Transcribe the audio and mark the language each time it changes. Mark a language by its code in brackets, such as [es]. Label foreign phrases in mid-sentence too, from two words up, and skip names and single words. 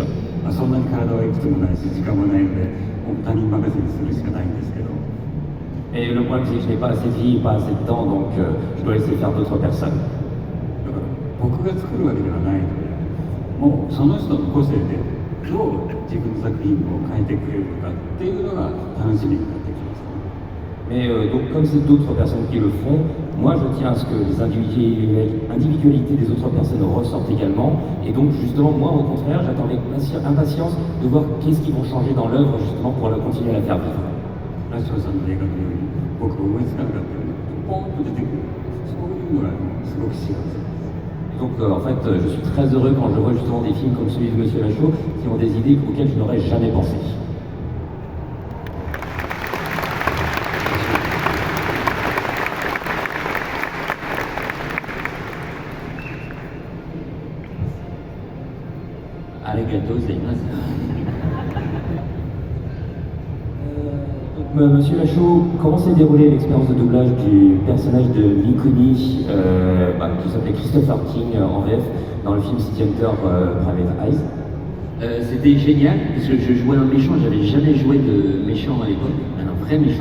[ja] そんなに体はいくつもないし時間もないので他人任せにするしかないんですけど [fr] Et le problème c'est que je n'ai pas assez de vie, pas assez de temps, donc je dois laisser faire d'autres personnes. [ja] だから僕が作るわけではないので、もうその人の個性でどう自分の作品を変えてくれるのかっていうのが楽しみになってきました。 [fr] Mais donc, comme c'est d'autres personnes qui le font, moi je tiens à ce que les individualités des autres personnes ressortent également. Et donc, justement, moi au contraire, j'attends avec impatience de voir qu'est-ce qu'ils vont changer dans l'œuvre, justement, pour continuer à la faire vivre. [ja] ラッショーさんの映画のように僕思いつかなかったようなポンと出てくるそういうのがすごく幸せ。 [fr] Donc en fait, je suis très heureux quand je vois justement des films comme celui de Monsieur Lachaud qui ont des idées auxquelles je n'aurais jamais pensé. [ja] ありがとうございます. [fr] Monsieur Lachaud, comment s'est déroulée l'expérience de doublage du personnage de Mikuni, qui s'appelait Christopher King en VF, dans le film City Hunter Private Eyes? C'était génial parce que je jouais un méchant, j'avais jamais joué de méchant à l'époque, un vrai méchant.